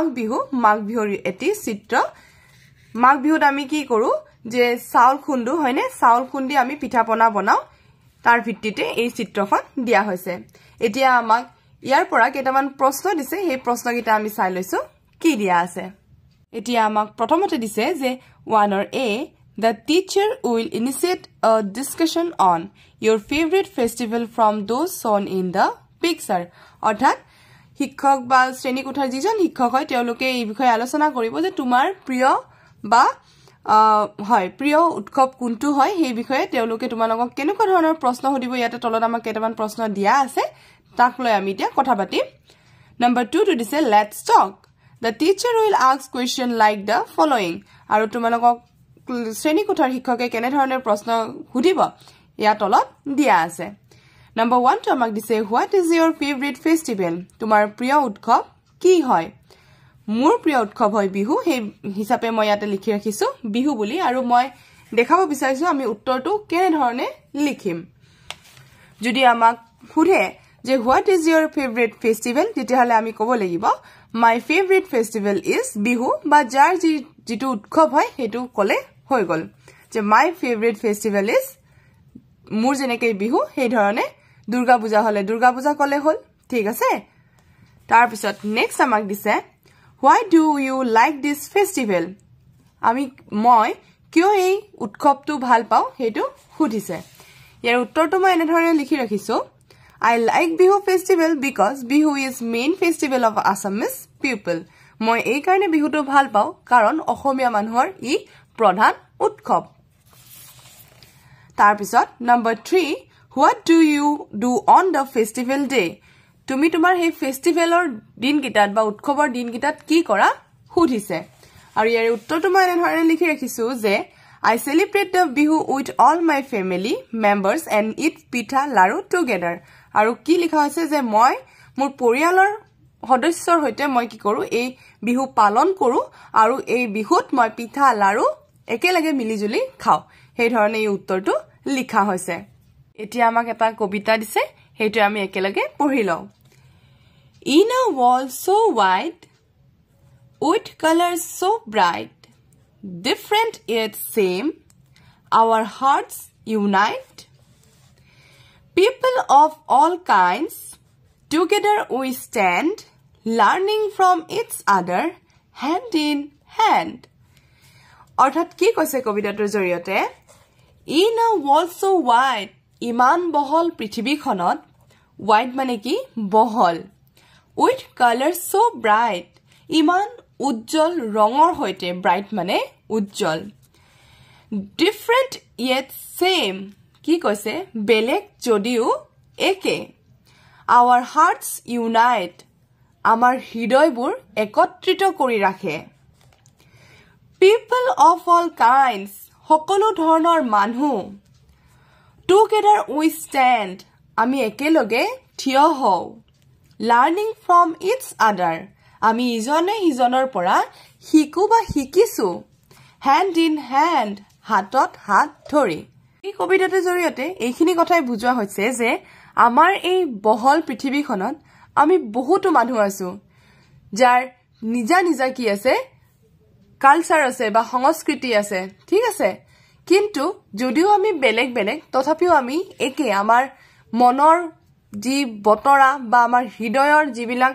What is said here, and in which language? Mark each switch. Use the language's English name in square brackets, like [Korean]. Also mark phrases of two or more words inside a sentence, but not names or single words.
[Assamese] বিহুৰ এটি চিত্ৰ মাঘ বিহুত আমি কি কৰো যে চাউল খুন্দু হয়নে চাউল খুন্দি আমি পিঠাপনা বনাও তাৰ ভিত্তিতে এই চিত্ৰখন দিয়া হৈছে এতিয়া আমাক ইয়াৰ পৰা কেইটামান প্ৰশ্ন দিছে সেই প্ৰশ্নকেইটা আমি চাই লৈছো কি দিয়া আছে এতিয়া আমাক প্ৰথমতে দিছে যে 1 A [English] the teacher will initiate a discussion on your favorite festival from those shown in the picture [Assamese] অৰ্থাৎ শিক্ষক বা শ্ৰেণী কোঠাৰ যিজন শিক্ষক হয় তেওঁলোকে এই বিষয়ে আলোচনা কৰিব যে তোমাৰ প্ৰিয় বা প্ৰিয় উৎসৱ কোনটো হয় সেই বিষয়ে তেওঁলোকে তোমালোকক কেনেকুৱা ধৰণৰ প্ৰশ্ন সুধিব ইয়াতে তলত আমাক কেইটামান প্ৰশ্ন দিয়া আছে তাক লৈ আমি এতিয়া কথা পাতিম নম্বৰ 2 টো দিছে [English] let's talk the teacher will ask question like the following [Assamese] আৰু তোমালোকক শ্ৰেণী কোঠাৰ শিক্ষকে কেনে ধৰণৰ প্ৰশ্ন সুধিব ইয়া তলত দিয়া আছে নম্বৰ 1 টো আমাক দিছে [English] what is your favorite festival [Assamese] তোমাৰ প্ৰিয় উৎসৱ কি হয় মোৰ প্ৰিয় উৎসৱ হয় বিহু সেই হিচাপে মই ইয়াতে লিখি ৰাখিছো বিহু বুলি আৰু মই দেখাব বিচাৰিছো আমি উত্তৰটো কেনে ধৰণে লিখিম যদি আমাক সুধে যে [English] what is your favorite festival [Assamese] তেতিয়াহলে আমি ক'ব লাগিব [English] my favorite festival is [Assamese] বিহু বা যাৰ যিটো উৎসৱ হয় হেতু ক'লে হৈ গল যে [English] my favorite festival is [Assamese] মোৰ যেনেকৈ বিহু সেই ধৰণে দুৰ্গা পূজা হলে দুৰ্গা পূজা ক'লে হ'ল ঠিক আছে তাৰ পিছত নেক্সট আমাক দিছে [English] why do you like this festival [Assamese] মই কিয় এই উৎসৱটো ভাল পাও হেতু সুধিছে ইয়াৰ উত্তৰটো মই এনে ধৰণে লিখি ৰাখিছো [English] I like Bihu festival because Bihu is main festival of Assamese people. [Assamese] মই এই কাৰণে বিহুটো ভাল পাও কাৰণ অসমীয়া মানুহৰ ই প্ৰধান উৎসৱ তাৰ পিছত নম্বৰ 3 [English] what do you do on the festival day [Assamese] তুমি তোমাৰ এই ফেষ্টিভেলৰ দিনকিটাত বা উৎসৱৰ দিনকিটাত কি কৰা সুধিছে আৰু ইয়াৰ উত্তৰটো মই এনে ধৰণে লিখি ৰাখিছো যে [English] I celebrate the Bihu with all my family members and eat pitha laru together. [Assamese] আৰু কি লিখা হৈছে যে মই মোৰ পৰিয়ালৰ সদস্যৰ হৈতে মই কি কৰো এই বিহু পালন কৰো আৰু এই বিহুত মই পিঠা লাৰু একেলগে মিলিজুলি খাও সেই ধৰণে এই উত্তৰটো লিখা হৈছে এতিয়া আমাক এটা কবিতা দিছে হেতু আমি একেলগে পঢ়ি লও [English] In a world so wide with colors so bright different yet same our hearts unite people of all kinds together we stand learning from each other hand in [Assamese] hand অৰ্থাৎ কি কৈছে কবিতাটোৰ জৰিয়তে [English] in a world so wide [Assamese] ইমান বহল পৃথিৱীখনত wide মানে কি বহল [English] with colors so bright [Assamese] ইমান উজ্জ্বল ৰঙৰ হৈতে bright মানে উজ্জ্বল [English] different yet same [Assamese] কি কৈছে বেলেগ যদিও একে [English] our hearts unite [Assamese] আমাৰ হৃদয়বোৰ একত্ৰিত কৰি ৰাখে [English] people of all kinds [Assamese] সকলো ধৰণৰ মানুহ together [English] we stand [Assamese] আমি একেলগে থিয় হও [English] learning from each other [Assamese] আমি ইজনে সিজনৰ পৰা শিকো বা শিকিছো [English] hand in hand [Assamese] হাতত হাত ধৰি এই কবিতাটোৰ জৰিয়তে এইখিনি কথাই বুজোৱা হৈছে যে আমাৰ এই বহল পৃথিৱীখনত আমি বহুতো মানুহ আছো যাৰ নিজা নিজা কি আছে কালচাৰ আছে বা সংস্কৃতি আছে ঠিক আছে কিন্তু যদিও আমি বেলেগ বেলেগ তথাপিও আমি একে আমাৰ মনৰ যি বতৰা বা আমাৰ হৃদয়ৰ যিবিলাক